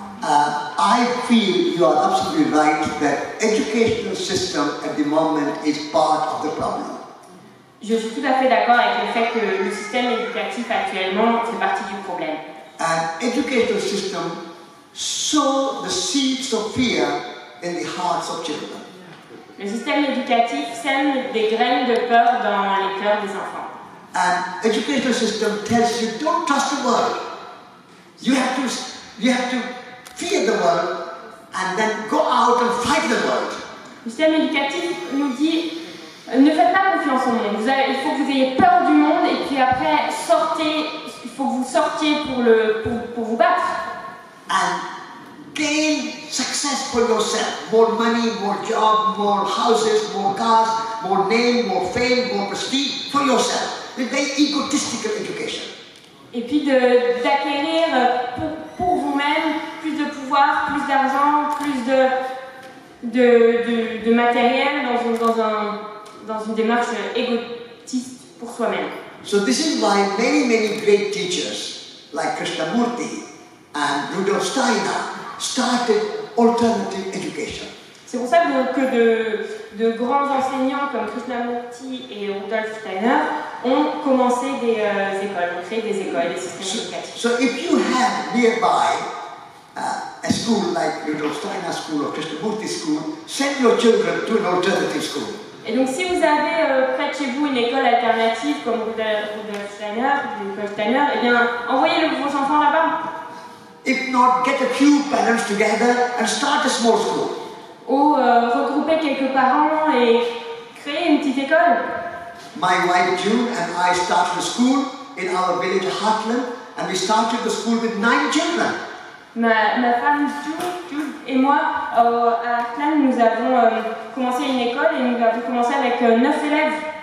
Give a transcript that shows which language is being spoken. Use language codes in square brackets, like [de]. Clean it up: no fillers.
[en] I feel you are absolutely right that educational system at the moment is part of the problem. [fr] Je suis tout à fait d'accord avec le fait que le système éducatif actuellement fait partie du problème. [en] And educational system sow the seeds of fear in the hearts of children. [fr] Le système éducatif sème des graines de peur dans les cœurs des enfants. [en] And educational system tells you don't trust the world. You have to fear the world and then go out and fight the world. [fr] Le système éducatif nous dit ne faites pas confiance au monde. Il faut que vous ayez peur du monde et puis après sortez. Il faut que vous sortiez pour vous battre. [en] And gain success for yourself. More money, more job, more houses, more cars, more name, more fame, more prestige for yourself. It's very egotistical education. [fr] Et puis d'acquérir pour vous-même plus de pouvoir, plus d'argent, plus de matériel dans une démarche égotiste pour soi-même. [en] So this is why many great teachers like Krishnamurti and Rudolf Steiner started alternative education. [fr] C'est pour ça que de grands enseignants comme Krishnamurti et Rudolf Steiner ont commencé des écoles, ont créé des écoles, des systèmes éducatifs. [en] So if you have nearby a school like Rudolf Steiner School or Krishnamurti School, send your children to an alternative school. [fr] Et donc si vous avez près de chez vous une école alternative comme Rudolf Steiner, eh bien envoyez vos enfants là-bas. [en] If not, get a few parents together and start a small school. [fr] Ou regrouper quelques parents et créer une petite école. [en] My wife June and I started a school in our village Heartland, and we started the school with 9 children. [fr] Ma femme June et moi, à Heartland, nous avons commencé une école et nous avons commencé avec 9 élèves.